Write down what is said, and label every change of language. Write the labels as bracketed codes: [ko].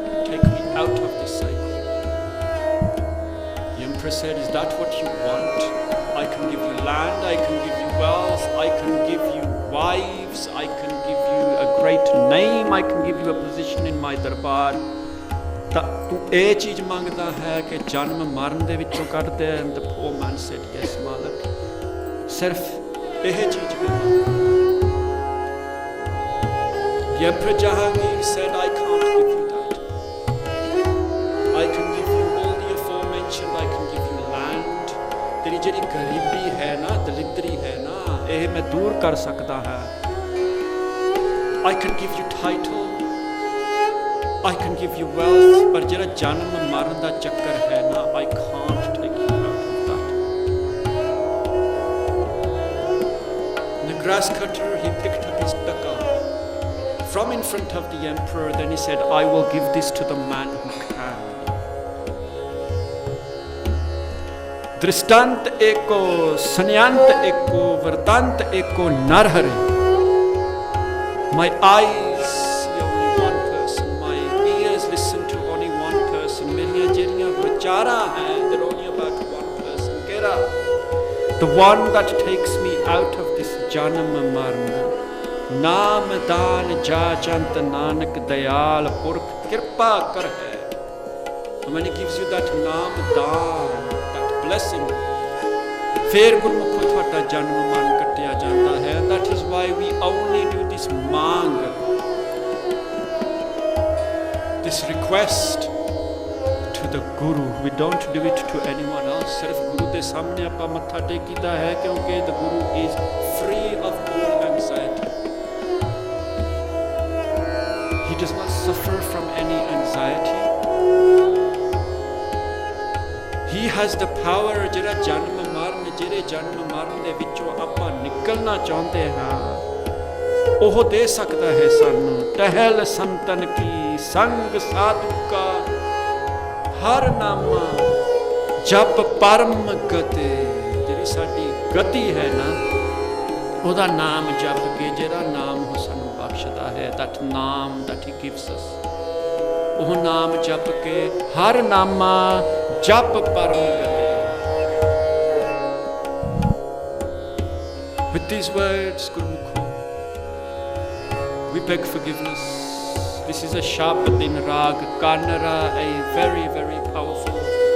[en] Take me out of this cycle. The emperor said, is that what you want? I can give you land, I can give you wealth, I can give you wives, I can give you a great name, I can give you a position in my darbar. [pa] ਤਾਂ ਤੂੰ ਇਹ ਚੀਜ਼ ਮੰਗਦਾ ਹੈ ਕਿ ਜਨਮ ਮਰਨ ਦੇ ਵਿੱਚੋਂ ਕੱਢ ਦੇ? [en] And the poor man said, yes [pa] ਮਾਲਕ, ਸਿਰਫ ਇਹ ਚੀਜ਼ ਮੈਂ ਮੰਗਦਾ. [en] The Emperor Jahangir said, I can't give you that. I can give you all the aforementioned, I can give you land. [pa] ਤੇਰੀ ਜਿਹੜੀ ਗਰੀਬੀ ਹੈ ਨਾ, ਦਲਿਦਰੀ ਹੈ ਨਾ, ਇਹ ਮੈਂ ਦੂਰ ਕਰ ਸਕਦਾ ਹਾਂ. [en] I can give you title, I can give you wealth, [pa] ਪਰ ਜਿਹੜਾ ਜਨਮ ਮਰਨ ਦਾ ਚੱਕਰ ਹੈ ਨਾ, [en] I can't take you out of that. The grass cutter, he picked up his taka from in front of the emperor, then he said, I will give this to the man who can. [pa] Dristant eko, sanyant eko, vardant eko, narhare. [en] My eyes see only one person, my ears listen to only one person. [pa] Meriyan jehdiyan vichara hain, [en] they're only about one person. Kera, the one that takes me out of this janam marna. [pa] ਨਾਮ ਦਾਨ ਜਾ ਚੰਤ ਨਾਨਕ ਦਇਆਲ ਪੁਰਖ ਕਿਰਪਾ ਕਰ ਹੈ. [en] When he gives you that [pa] ਨਾਮ ਦਾਨ, [en] that blessing, [pa] ਫਿਰ ਗੁਰਮੁਖੋ ਤੁਹਾਡਾ ਜਨਮ ਮਰਨ ਕੱਟਿਆ ਜਾਂਦਾ ਹੈ. [en] That is why we only do this ਮੰਗ, this request to the Guru. We don't do it to anyone else. [pa] ਸਿਰਫ ਗੁਰੂ ਦੇ ਸਾਹਮਣੇ ਆਪਾਂ ਮੱਥਾ ਟੇਕੀਦਾ ਹੈ, ਕਿਉਂਕਿ [en] the Guru is free of all anxiety. He does not suffer from any anxiety. He has the power. [pa] ਜਿਹੜਾ ਜਨਮ ਮਰਨ, ਜਿਹੜੇ ਜਨਮ ਮਰਨ ਦੇ ਵਿੱਚੋਂ ਆਪਾਂ ਨਿਕਲਣਾ ਚਾਹੁੰਦੇ ਹਾਂ, ਉਹ ਦੇ ਸਕਦਾ ਹੈ ਸਾਨੂੰ. ਟਹਿਲ ਸੰਤਨ ਕੀ ਸੰਗ ਸਾਧੂ ਕਾ ਹਰ ਨਾਮਾ ਜਪ ਪਰਮ ਗਤੇ. ਜਿਹੜੀ ਸਾਡੀ ਗਤੀ ਹੈ ਨਾ, ਉਹਦਾ ਨਾਮ ਜਪ ਕੇ, ਜਿਹੜਾ ਨਾਮ ਉਹ ਸਾਨੂੰ ਬਖਸ਼ਦਾ ਹੈ, that ਨਾਮ [en] that he gives us, [pa] ਉਹ ਨਾਮ ਜਪ ਕੇ ਹਰ ਨਾਮਾ ਜਪ ਪਰਮ ਗਤੇ. [en] With these words, Gurmukho, we beg forgiveness. This is a Shabdin Rag Kanara, a very, very powerful rag.